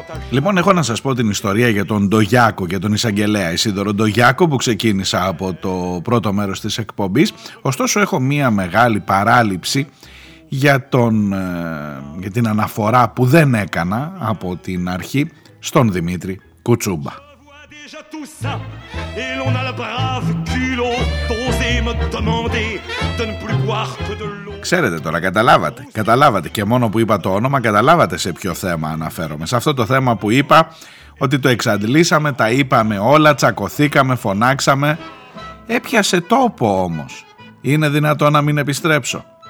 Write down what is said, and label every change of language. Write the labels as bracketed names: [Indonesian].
[Greek] Λοιπόν, έχω να σας πω την ιστορία για τον Ντογιάκο και τον εισαγγελέα Ισίδωρο Ντογιάκο που ξεκίνησα από το πρώτο μέρος της εκπομπής. Ωστόσο, έχω μία μεγάλη παράληψη για την αναφορά που δεν έκανα από την αρχή στον Δημήτρη Κουτσούμπα. [French] Tout ça, et l'on a le brave culot d'oser me demander de ne plus boire que de l'eau. [Greek] Ξέρετε τώρα, καταλάβατε και μόνο που είπα το όνομα, καταλάβατε σε ποιο θέμα αναφέρομαι. Σε αυτό το θέμα που είπα ότι το εξαντλήσαμε, τα είπαμε όλα, τσακωθήκαμε, φωνάξαμε. Έπιασε τόπο όμως. Είναι δυνατό να μην επιστρέψω?